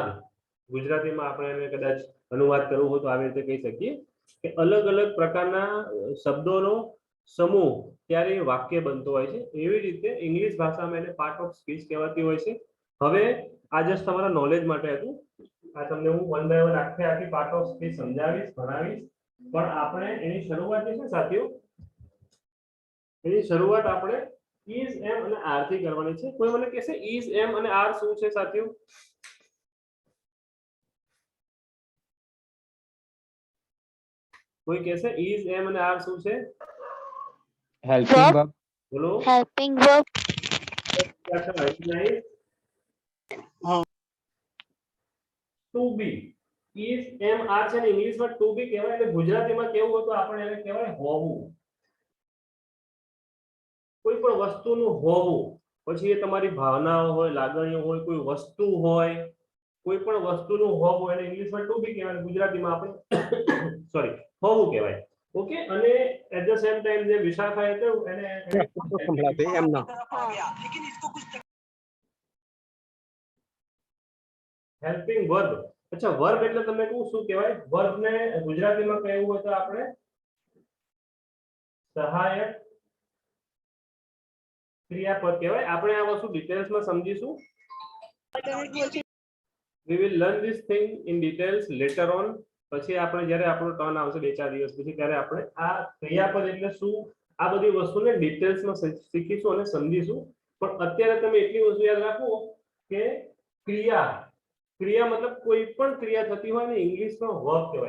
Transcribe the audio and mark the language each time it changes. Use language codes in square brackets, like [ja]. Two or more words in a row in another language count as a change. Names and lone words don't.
[gu] ગુજરાતીમાં આપણે એને કદાચ અનુવાદ કરવું હોય તો આવી રીતે કહી શકીએ કે અલગ અલગ પ્રકારના શબ્દોનો સમૂહ ત્યારે વાક્ય બનતો હોય છે. એવી રીતે ઇંગ્લિશ ભાષામાં એને [en] part of speech [gu] કહેવાતી હોય છે. હવે આ જસ્ટ તમારા નોલેજ માટે હતું. આ તમને હું [en] one by one [gu] આખી [en] part of speech [gu] સમજાવીશ, ભણાવીશ, પણ આપણે એની શરૂઆત છે સાથીઓ, એની શરૂઆત આપણે [en] is, am [gu] અને are થી કરવાની છે. કોઈ મને કહેશે [en] is, am [gu] અને are શું છે સાથીઓ? કોઈ કહેશે [en] is, am [gu] અને are શું છે? [en] helping verb, [gu] બોલો. [en] helping verb, to be. is, am, are [gu] છે ને ઇંગ્લિશમાં [en] to be [gu] કહેવાય, એટલે ગુજરાતીમાં કેવું હોય તો આપણે એને કહેવાય હોવું. કોઈ પણ વસ્તુનું હોવું, પછી એ તમારી ભાવનાઓ હોય, લાગણીઓ હોય, કોઈ વસ્તુ હોય, કોઈ પણ વસ્તુનું હોવું એને ઇંગ્લિશમાં [en] to be [gu] કહેવાય, ગુજરાતીમાં આપણે સોરી હોવું કહેવાય. ઓકે, અને [en] at the same time [gu] જે વિશાખાએ કહ્યું એને [en] helping verb. [gu] અચ્છા, વર્બ એટલે તમને કહું શું કહેવાય? વર્બને ગુજરાતીમાં કહેવું હોય તો આપણે સહાયક ક્રિયાપદ કહેવાય. આપણે આ વસ્તુ ડિટેલ્સમાં સમજીશું. [en] we will learn this thing in details later on. [gu] પછી આપણે જ્યારે આપણો ટર્ન આવશે 2-4 દિવસ પછી, ત્યારે આપણે આ ક્રિયાપદ એટલે શું આ બધી વસ્તુને ડિટેલ્સમાં શીખીશું અને સમજીશું. પણ અત્યારે તમે એટલી વસ્તુ યાદ રાખો કે ક્રિયા, ક્રિયા મતલબ કોઈ પણ ક્રિયા થતી હોય ને ઇંગ્લિશમાં વર્બ કહેવાય.